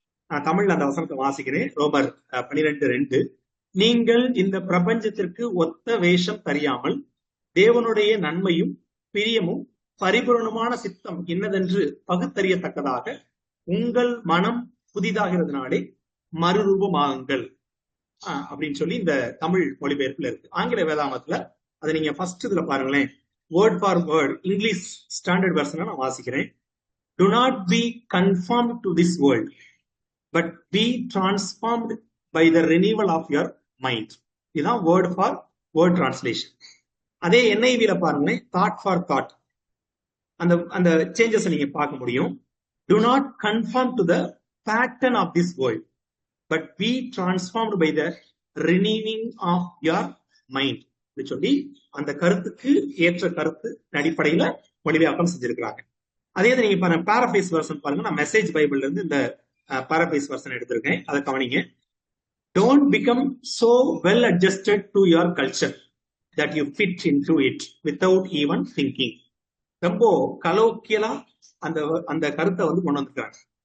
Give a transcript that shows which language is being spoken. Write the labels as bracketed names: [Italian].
[Tamil] நான் தமிழ்ல அந்த வசனத்தை வாசிக்கிறேன். ரோமர் 12:2. நீங்கள் இந்த பிரபஞ்சத்திற்கு ஒத்த வேஷம் தெரியாமல் தேவனுடைய நன்மையும் பிரியமும் பரிபூரணமான சித்தம் இன்னதென்று பகுத்தறியத்தக்கதாக உங்கள் மனம் புதிதாகிறதுனாலே மறுரூபமாகுங்கள் அப்படின்னு சொல்லி இந்த தமிழ் மொழிபெயர்ப்புல இருக்கு. ஆங்கில வேதாகமத்துல அதை நீங்க ஃபர்ஸ்ட் இதுல பாருங்களேன், word for word English standard வெர்ஷனை நான் வாசிக்கிறேன். [English] Do not be conformed to this world, but be transformed by the renewal of your mind. [Tamil] இதுதான் வேர்ட் ஃபார் வேர்ட் டிரான்ஸ்லேஷன். அதே NIVல பாருங்களேன், தாட் ஃபார் தாட். அந்த சேஞ்சஸ் நீங்க பார்க்க முடியும். [English] Do not conform to the pattern of this world, but be transformed by the renewing of your mind. [Tamil] சொல்லி அந்த கருத்துக்கு ஏற்ற கருத்து அடிப்படையில மொழிபெயர்க்கம் செஞ்சிருக்கிறாங்க. அதே நீங்க பாருங்க, பாராஃப்ரேஸ் வெர்ஷன் பாருங்க. நான் மெசேஜ் பைபிள்ல இருந்து இந்த பாராஃப்ரேஸ் வெர்ஷன் எடுத்திருக்கேன், அதை கவனிங்க. [English] Don't become so well adjusted to your culture that you fit into it without even thinking. [Tamil] ரொம்ப கலோக்கியலா அந்த கருத்தை வந்து கொண்டு வந்திருக்காங்க.